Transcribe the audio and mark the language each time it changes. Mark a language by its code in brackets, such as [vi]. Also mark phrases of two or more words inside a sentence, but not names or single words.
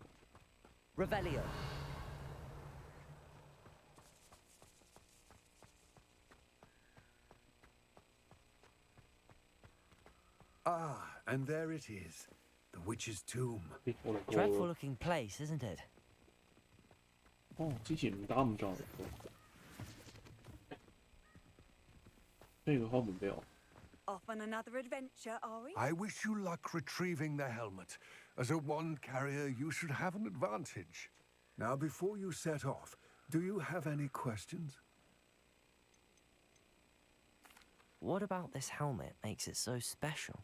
[en] Revelio. Ah, and there it is. The witch's tomb. Dreadful looking place, isn't it? [yue] 哦，之前唔打唔撞嚟嘅。不如佢開門俾我。 [en] Off on another adventure, are we? I wish you luck retrieving the helmet. As a wand carrier, you should have an advantage. Now, before you set off, do you have any questions? What about this helmet makes it so special?